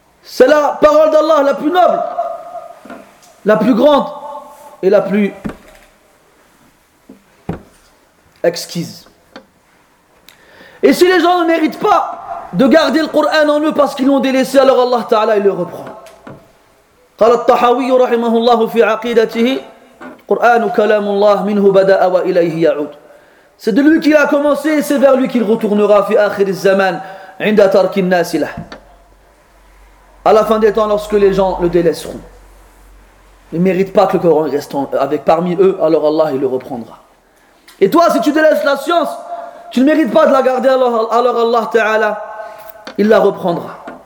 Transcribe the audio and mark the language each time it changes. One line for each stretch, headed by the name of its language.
French: C'est la parole d'Allah la plus noble, la plus grande et la plus exquise. Et si les gens ne méritent pas de garder le Coran en eux parce qu'ils l'ont délaissé, alors Allah Ta'ala il le reprend.
Arabic: قال الطحاوي رحمه الله في عقيدته القرآن كلام الله منه بدأ وإليه يعود.
French: C'est de lui qu'il a commencé et c'est vers lui qu'il retournera
Arabic: في آخر الزمان عند ترك الناس له.
French: À la fin des temps, lorsque les gens le délaisseront, ils ne méritent pas que le Coran reste avec parmi eux, alors Allah il le reprendra. Et toi, si tu délaisses la science, tu ne mérites pas de la garder, alors Allah Ta'ala, il la reprendra.